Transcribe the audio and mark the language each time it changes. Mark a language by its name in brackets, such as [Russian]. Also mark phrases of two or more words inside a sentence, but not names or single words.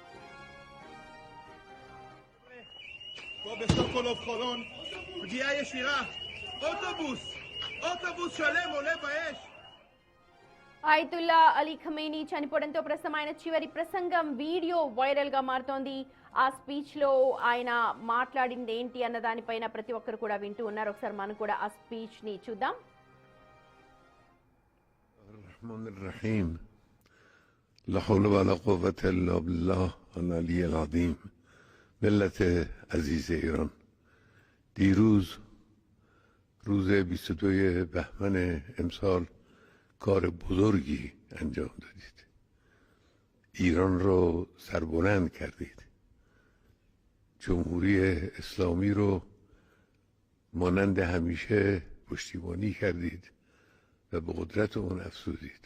[Telugu] అయతుల్లా అలీ ఖమేనీ చనిపోవడంతో ప్రస్తుతం ఆయన చివరి ప్రసంగం వీడియో వైరల్ గా మారుతోంది. ఆ స్పీచ్ లో ఆయన మాట్లాడింది ఏంటి అన్న దానిపైన ప్రతి ఒక్కరు కూడా వింటూ ఉన్నారు. ఒకసారి మనం కూడా ఆ స్పీచ్ ని చూద్దాం. [Arabic] الرحيم لا حول ولا قوة إلا بالله العلی العظیم. [Persian] ملت عزیز ایران، دیروز روز 22 بهمن امسال کار بزرگی انجام دادید. ایران رو سربلند کردید. جمهوری اسلامی رو مانند همیشه پشتیبانی کردید و به قدرت اون افزودید.